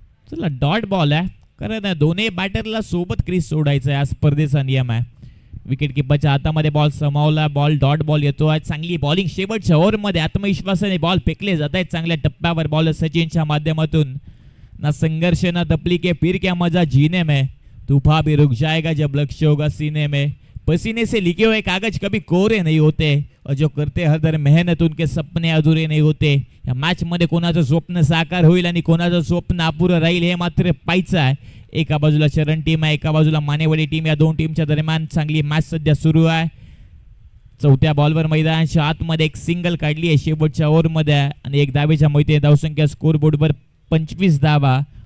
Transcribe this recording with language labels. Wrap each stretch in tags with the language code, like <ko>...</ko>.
<mr>चला dot ball आहे कारण दोन्ही बॅटरला सोबत क्रीज सोडायचं आहे. आज स्पर्धेचा नियम आहे. विकेट किपरच्या हातामध्ये बॉल समावला. बॉल डॉट बॉल येतो आहे. चांगली बॉलिंग शेवटच्या ओव्हरमध्ये आत्मविश्वासाने बॉल फेकले जात आहेत चांगल्या टप्प्यावर बॉलर सचिनच्या माध्यमातून.</mr> <hi>ना संघर्ष ना तकलीफे फिर क्या मजा जीने में. तूफा भी रुक जाएगा जब लक्ष्य होगा सीने में. पसीने से लिखे हुए कागज कभी कोरे नहीं होते और जो करते हर दर मेहनत उनके सपने अधुरे नहीं होते.</hi> <mr>या मॅच मध्ये कोणाचं स्वप्न साकार होईल आणि कोणाचं स्वप्न अपुरं राहील हे मात्र पाहायचं आहे. एका बाजूला चरण टीम आहे, एका बाजूला मानेवाडी टीम. या दोन टीमच्या दरम्यान चांगली मॅच सध्या सुरू आहे. चौथ्या बॉलवर मैदानाच्या आतमध्ये एक सिंगल काढली आहे शेवटच्या ओव्हरमध्ये आणि एक धावेच्या मैत्रीने धावसंख्या स्कोर बोर्डवर 25 धावा.</mr>